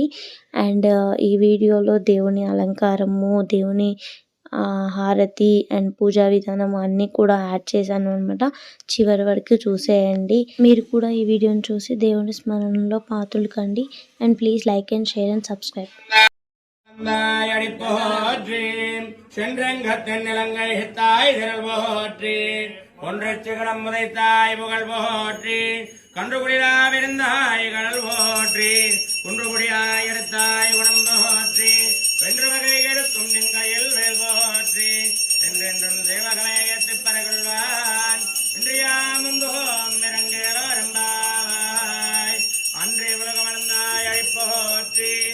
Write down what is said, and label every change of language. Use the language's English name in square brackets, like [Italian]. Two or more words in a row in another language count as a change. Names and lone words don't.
[Telugu] అండ్ ఈ వీడియోలో దేవుని అలంకారము, దేవుని హారతి అండ్ పూజా విధానం అన్నీ కూడా యాడ్ చేశాను అనమాట. చివరి వరకు చూసేయండి. మీరు కూడా ఈ వీడియోని చూసి దేవుని స్మరణలో పాత్రలు కండి. అండ్ [English] please like and share and subscribe. [Tamil] ஒன்றச்சிகடம் முதைத்தாய் புகழ் போற்றி கன்றுகுடியா விருந்தாய் கடல் போற்றி குன்றுகுடியாய் எடுத்தாய் குணம் போற்றி வென்று வகை எடுக்கும் நின்கையில் வேல் போற்றி என்றென்றும் தேவகமயத்து பரகொள்வான் இன்றியாமுங்கோம் நிறங்கேறம்பாய் அன்றே உலகமர்ந்தாய் அழிப்போற்றி